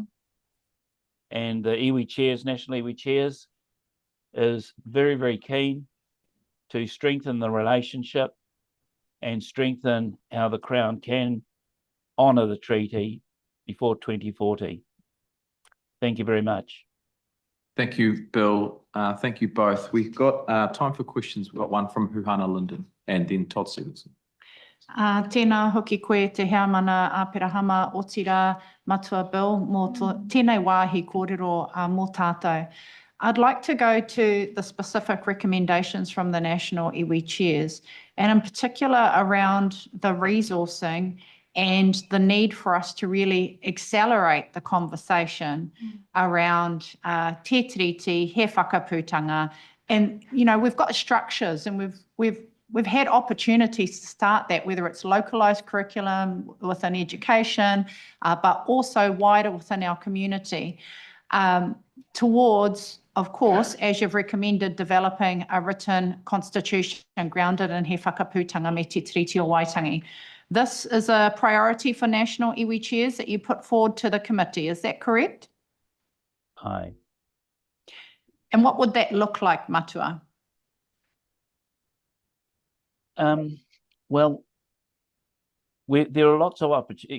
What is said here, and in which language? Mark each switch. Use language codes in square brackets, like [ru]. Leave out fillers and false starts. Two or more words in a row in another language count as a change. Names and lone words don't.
[en] And the iwi chairs, National Iwi Chairs, is very, very keen to strengthen the relationship and strengthen how the Crown can honour the treaty before 2040. Thank you very much. Thank you, Bill. Thank you both. We've got time for questions. We've got one from Huhana Linden and then Todd Stevenson. [mi] Tēnā hoki koe te heamana a Perahama o tira matua Bill, mō tēnei wāhi kōrero mō tātou. [en] I'd like to go to the specific recommendations from the national iwi chairs, and in particular around the resourcing and the need for us to really accelerate the conversation around [mi] te tiriti, he whakaputanga. [en] And, you know, we've got structures and we've had opportunities to start that, whether it's localised curriculum within education, but also wider within our community, towards, of course, as you've recommended, developing a written constitution grounded in [mi] he whakaputanga me te tiriti o Waitangi. [en] This is a priority for national iwi chairs that you put forward to the committee. Is that correct? Aye. And what would that look like, Matua? Well, there are lots of opportunities.